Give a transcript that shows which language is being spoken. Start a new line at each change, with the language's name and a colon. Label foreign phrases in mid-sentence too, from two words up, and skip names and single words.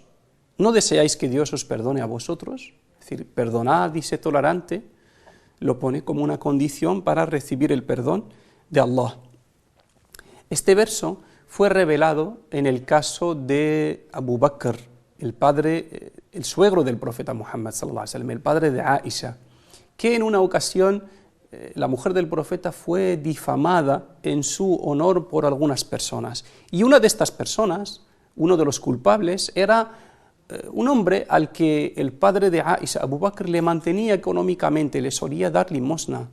Spanish: ¿No deseáis que Dios os perdone a vosotros? Es decir, perdonad y sed tolerante, lo pone como una condición para recibir el perdón de Allah. Este verso fue revelado en el caso de Abu Bakr, el padre, el suegro del profeta Muhammad
Arabic: صلى الله عليه وسلم,
Spanish: el padre de Aisha, que en una ocasión la mujer del profeta fue difamada en su honor por algunas personas. Y una de estas personas, uno de los culpables, era un hombre al que el padre de Aisha, Abu Bakr, le mantenía económicamente, le solía dar limosna.